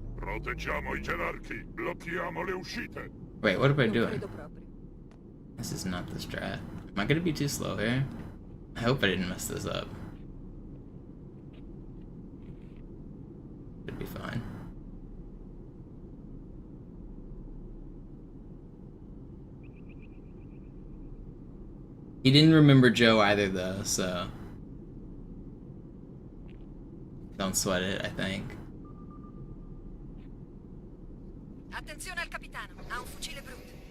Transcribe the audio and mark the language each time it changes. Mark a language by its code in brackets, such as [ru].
[it] Proteggiamo I gerarchi, blocchiamo le uscite. [en] Wait, what am I doing? This is not the strat. Am I gonna be too slow here? I hope I didn't mess this up. Should be fine. He didn't remember Joe either, though, so don't sweat it, I think. [it] Attenzione al capitano, ha un fucile brutto.